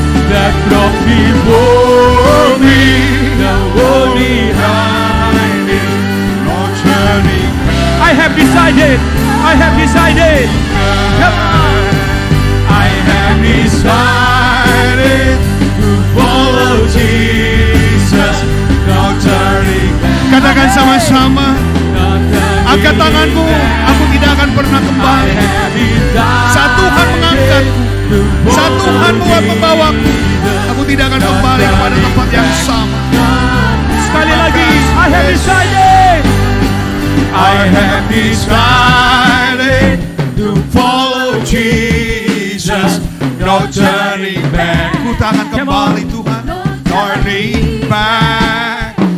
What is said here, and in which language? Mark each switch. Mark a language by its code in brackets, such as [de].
[en] The cross before me, the world behind me, not turning back. I have decided. Come on. I have decided to follow Jesus, not turning back. [id] Katakan sama-sama, Angkat tanganmu, aku tidak akan pernah kembali. Saat Tuhan mengangkatku, saat Tuhan membawaku, aku tidak akan kembali kepada tempat yang sama. Sekali lagi, [en] I have decided. I have decided to follow Jesus, no turning back. [id] Ku tak akan kembali Tuhan, [en] turning back.